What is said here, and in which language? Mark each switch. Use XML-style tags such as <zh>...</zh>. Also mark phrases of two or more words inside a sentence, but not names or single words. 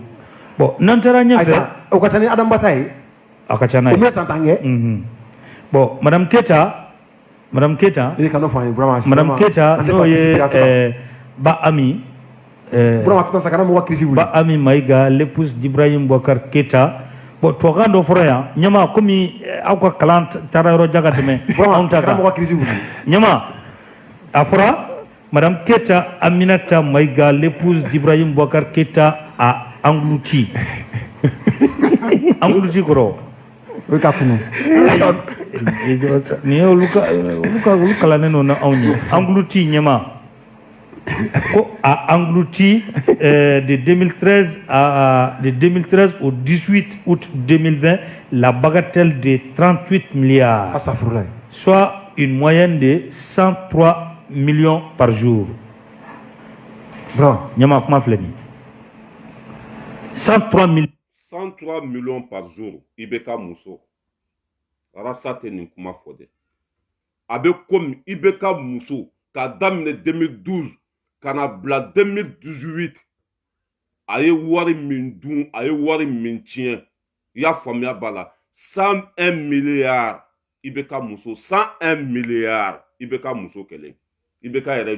<bm>Bon n'an taara ɲɛfɛ. O ka ca ni Adama ta ye. A ka ca n'a ye. O bɛ 100 ans kɛ.</bm> <fr>Bon Madame Keita.</fr> <bm>I ka n'o fɔ an ye Burama. Madame Keita n'o ye Ba Ami.</bm> <fr>Ba Ami Maïga, l'épouse d'Ibrahim Boubacar Keita. Bon, tu as un frère, hein?</fr> <bm>Nyama, comme aw ka kalan taara yɔrɔ jan ka tɛmɛ anw ta kan.</bm> <fr>Nyama, Afra, Madame Keita Aminata Maïga, l'épouse d'Ibrahim Boubacar Keita a englouti.</fr> <bm>Englouti kɔrɔ. O ye ka funu. Ni ye olu kalannen don na anw ye. Englouti Nyama.</bm> <fr>A englouti de 2013 au 18 août 2020 la bagatelle de 38 milliards, soit une moyenne de 103 millions par jour.</fr> <bm>Nyama kuma filɛ nin 103</bm> <fr>millions par jour</fr> <bm>i bɛ ka muso Rassa tɛ nin kuma fɔ dɛ a bɛ komi i bɛ ka muso k'a daminɛ 2012 kana bila 2018 a ye wari min dun a ye wari min tiɲɛ i y'a faamuya b'a la 101 milliards i bɛ ka muso 101 milliards i bɛ ka muso kɛlɛ i bɛ ka yɛrɛ</bm>